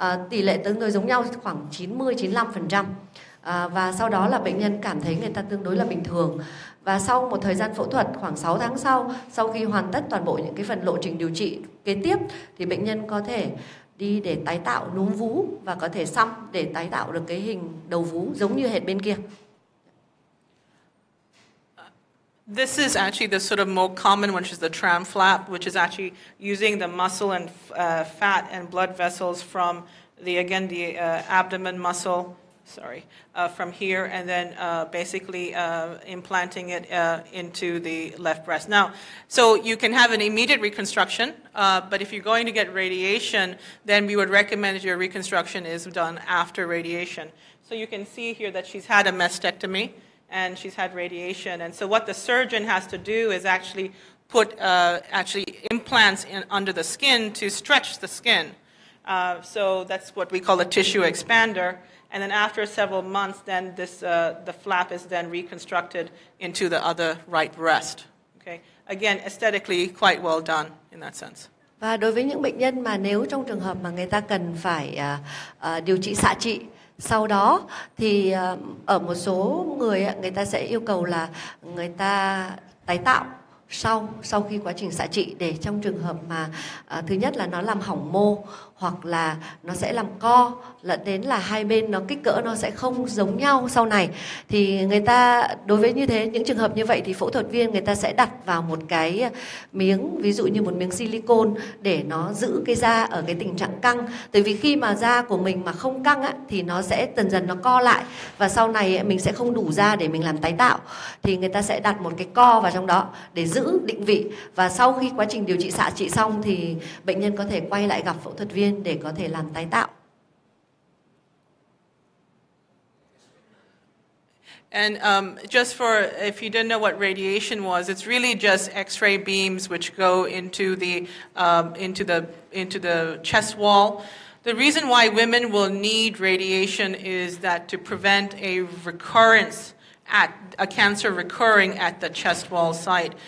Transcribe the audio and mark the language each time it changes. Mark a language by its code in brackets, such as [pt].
[vi] Tỷ lệ tương đối giống nhau khoảng 90-95%. Và sau đó là bệnh nhân cảm thấy người ta tương đối là bình thường. Và sau một thời gian phẫu thuật khoảng 6 tháng sau khi hoàn tất toàn bộ những cái phần lộ trình điều trị kế tiếp, thì bệnh nhân có thể đi để tái tạo núm vú và có thể xăm để tái tạo được cái hình đầu vú giống như hệt bên kia. [en] This is actually the sort of more common one, which is the tram flap, which is actually using the muscle and fat and blood vessels from the abdomen muscle from here, and then basically implanting it into the left breast. Now, so you can have an immediate reconstruction, but if you're going to get radiation, then we would recommend that your reconstruction is done after radiation. So you can see here that she's had a mastectomy and she's had radiation. And so what the surgeon has to do is actually put implants under the skin to stretch the skin. So that's what we call a tissue expander. And then after several months, then the flap is then reconstructed into the other right breast. Okay? Again, aesthetically quite well done in that sense. [vi] Và đối với những bệnh nhân mà nếu trong trường hợp mà người ta cần phải điều trị xạ trị, sau đó thì ở một số người người ta sẽ yêu cầu là người ta tái tạo sau khi quá trình xạ trị, để trong trường hợp mà thứ nhất là nó làm hỏng mô, hoặc là nó sẽ làm co, lẫn đến là hai bên nó kích cỡ nó sẽ không giống nhau sau này, thì người ta đối với như thế những trường hợp như vậy thì phẫu thuật viên người ta sẽ đặt vào một cái miếng, ví dụ như một miếng silicone để nó giữ cái da ở cái tình trạng căng. Tại vì khi mà da của mình mà không căng thì nó sẽ dần dần nó co lại, và sau này mình sẽ không đủ da để mình làm tái tạo, thì người ta sẽ đặt một cái co vào trong đó để giữ định vị, và sau khi quá trình điều trị xạ trị xong thì bệnh nhân có thể quay lại gặp phẫu thuật viên để có thể làm tái tạo. [en] And just for, if you didn't know what radiation was, it's really just X-ray beams which go into the chest wall. The reason why women will need radiation is that to prevent a recurrence a cancer recurring at the chest wall site.